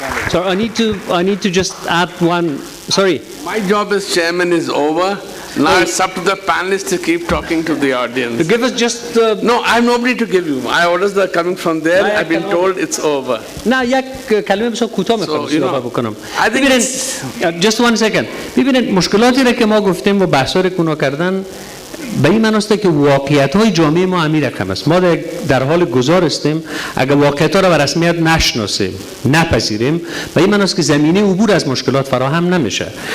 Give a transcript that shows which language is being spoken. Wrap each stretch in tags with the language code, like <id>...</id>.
<en>So I need to just add one. Sorry. My job as chairman is over. Now it's up to the panelists to keep talking to the audience. Give us just... No, I have nobody to give you. My orders are coming from there. I've been told it's over.</en> <fa>نه یک کلمه بسیار کوتاه می‌خوام صحبت بکنم. ببینید</fa> <en>just one second.</en> <fa>ببینید مشکلاتی را که ما گفتیم و بحثا را کنار کردن به این معنی است که واقعیت‌های جامعه ما همین رقم است. ما در حال گذار هستیم اگر واقعیت‌ها را به رسمیت نشناسیم، نپذیریم، به این معنی است که زمینه عبور از مشکلات فراهم نمیشه.</fa>